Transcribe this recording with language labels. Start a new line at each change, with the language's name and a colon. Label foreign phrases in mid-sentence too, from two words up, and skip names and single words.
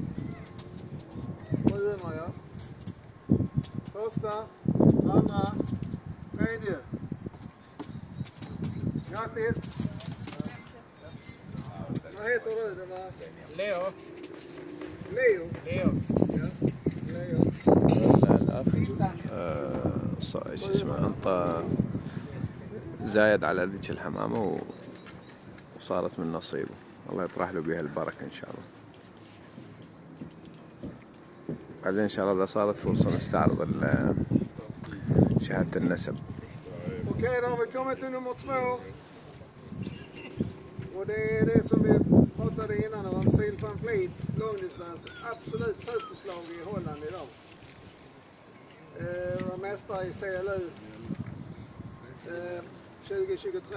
Swedish: 700 ja. Första, andra, tredje. Grattis! Vad heter du? Det var... Leo. Leo? Leo. Ja. Leo.
Arabic: شو اسمه انطى زايد على ذيك الحمامة وصارت من نصيبه. الله يطرح له بها البركة إن شاء الله. بعدين إن شاء الله إذا صارت فرصة نستعرض شهادة النسب.
Swedish: Okej, då har vi kommit till nummer 2. Och det är det som vi pratade innan om, Sil van Fleet, långdistans, absolut superslag i Holland idag. Var mästare i CLU 2023.